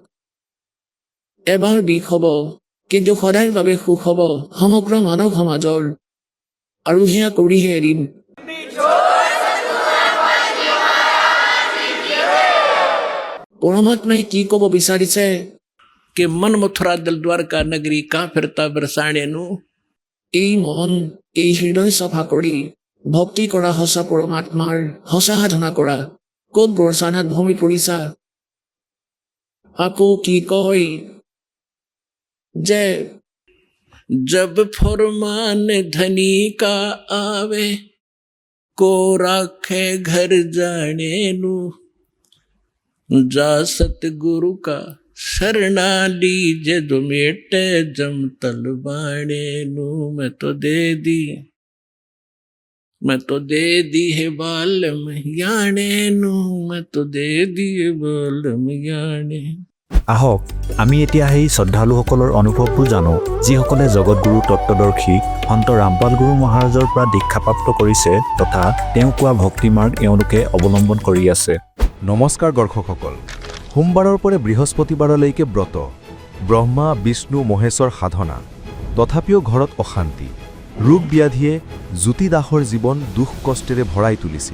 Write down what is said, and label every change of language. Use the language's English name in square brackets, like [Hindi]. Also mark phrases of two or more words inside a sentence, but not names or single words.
[Assamese] এবাৰ বিষ হ'ব, কিন্তু সদায়ৰ বাবে সুখ হ'ব সমগ্ৰ মানৱ সমাজৰ। আৰু সেয়া কৰিহে এৰিম। পৰমাত্মাই কি ক'ব বিচাৰিছে? [Hindi] कि मन मथुरा दिल द्वारका नगरी का फिरता बरसाने नु। [Assamese] এই মন, এই হৃদয় চাফা কৰি ভক্তি কৰা, সঁচা পৰমাত্মাৰ সঁচা সাধনা কৰা। ক'ত বৰচানাত ভূমি পৰিছা? আকৌ কি কয় যে [Hindi] जब फरमान धनी का आवे को राखे घर जाने नु। जा सतगुरु का शरणा लीजे जो मेटे जम तलवाने नु। मैं तो दे दी है बालम याने नु। मैं तो दे दी है बालम याने। [Assamese] আহক আমি এতিয়া সেই শ্ৰদ্ধালুসকলৰ অনুভৱবোৰ জানো, যিসকলে জগতগুৰু তত্ত্বদৰ্শী সন্ত ৰামপাল গুৰু মহাৰাজৰ পৰা দীক্ষাপ্ৰাপ্ত কৰিছে তথা তেওঁ কোৱা ভক্তিমাৰ্গ এওঁলোকে অৱলম্বন কৰি আছে। নমস্কাৰ দৰ্শকসকল, সোমবাৰৰ পৰা বৃহস্পতিবাৰলৈকে ব্ৰত, ব্ৰহ্মা বিষ্ণু মহেশ্বৰ সাধনা, তথাপিও ঘৰত অশান্তি, ৰোগ ব্যাধিয়ে জ্যোতি দাসৰ জীৱন দুখ কষ্টেৰে ভৰাই তুলিছিল।